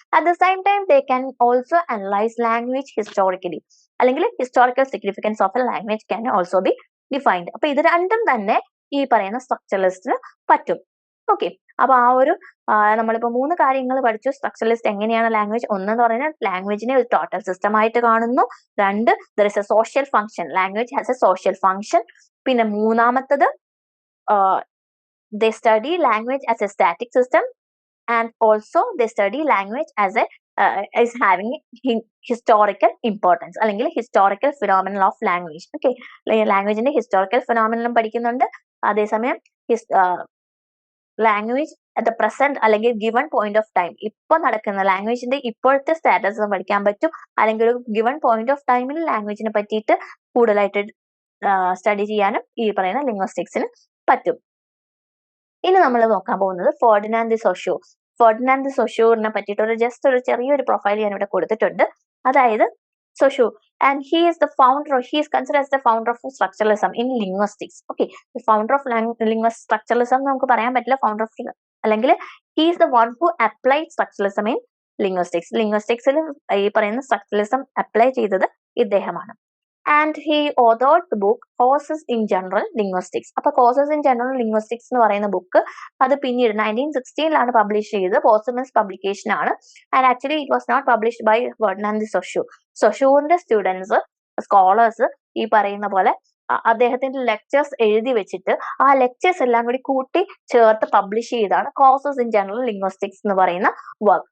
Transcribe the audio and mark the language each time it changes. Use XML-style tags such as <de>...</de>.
<en>At the same time they can also analyse language historically, അല്ലെങ്കിൽ historical significance of a language can also be defined.</en> <ml>അപ്പൊ ഇത് രണ്ടും തന്നെ ഈ പറയുന്ന സ്ട്രക്ചറലിസ്റ്റിന് പറ്റും. ഓക്കെ, അപ്പൊ ആ ഒരു നമ്മളിപ്പോ 3 കാര്യങ്ങൾ പഠിച്ചു. സ്ട്രക്ചറലിസ്റ്റ് എങ്ങനെയാണ് ലാംഗ്വേജ്, ഒന്നെന്ന് പറയുന്നത് ലാംഗ്വേജിനെ ഒരു ടോട്ടൽ സിസ്റ്റം ആയിട്ട് കാണുന്നു.</ml> <en>2, there is a social function, language has a social function.</en> <ml>പിന്നെ മൂന്നാമത്തത്</ml> <en>they study language as a static system, and also they study language as a is having historical importance, അല്ലെങ്കിൽ historical phenomenon of language.</en> <ml>Okay, ലാംഗ്വേജിന്റെ historical ഫിനോമിനലും പഠിക്കുന്നുണ്ട്. അതേസമയം language at the present അല്ലെങ്കിൽ given point of time, ഇപ്പൊ നടക്കുന്ന ലാംഗ്വേജിന്റെ ഇപ്പോഴത്തെ status പഠിക്കാൻ പറ്റും. അല്ലെങ്കിൽ ഒരു ഗിവൺ പോയിന്റ് ഓഫ് ടൈമിൽ ലാംഗ്വേജിനെ പറ്റിയിട്ട് കൂടുതലായിട്ട് സ്റ്റഡി ചെയ്യാനും ഈ പറയുന്ന ലിംഗ്വിസ്റ്റിക്സിന് പറ്റും. ഇനി നമ്മൾ നോക്കാൻ പോകുന്നത് ഫെർഡിനാൻഡ് ദി സൊഷൂർ. ഫെർഡിനാൻഡ് ദി സൊഷൂറിനെ പറ്റിയിട്ട് ഒരു ചെറിയൊരു പ്രൊഫൈൽ ഞാൻ ഇവിടെ കൊടുത്തിട്ടുണ്ട്.</ml> <en>അതായത് Saussure and he is the founder, he is considered as the founder of structuralism in linguistics. Okay, the founder of linguistic structuralism</en> <ml>നമുക്ക് പറയാൻ പറ്റില്ല,</ml> <en>founder of അല്ലെങ്കിൽ he is the one who applied structuralism in linguistics.</en> <ml>ലിംഗ്വിസ്റ്റിക്സിൽ ഈ പറയുന്ന structuralism apply ചെയ്തത് ഇദ്ദേഹമാണ്.</ml> <en>And he authored the book Courses in General Linguistics.</en> <ml>അപ്പോൾ Courses in General Linguistics എന്ന് പറയുന്ന ബുക്ക് അത് പിന്നീട് 1916 പബ്ലിഷ് ചെയ്തത്, പോസ്റ്റമസ് പബ്ലിക്കേഷൻ ആണ്.</ml> <en>And actually it was not published by Ferdinand de Saussure.</en> <ml>സൊഷൂറിന്റെ students, scholars ഈ പറയുന്ന പോലെ അദ്ദേഹത്തിന്റെ ലെക്ചേഴ്സ് എഴുതി വെച്ചിട്ട് ആ ലെക്ചേഴ്സ് എല്ലാം കൂടി കൂട്ടി ചേർത്ത് പബ്ലിഷ് ചെയ്താണ് കോഴ്സസ് ഇൻ ജനറൽ ലിംഗ്വിസ്റ്റിക്സ് എന്ന് പറയുന്ന വർക്ക്.</ml>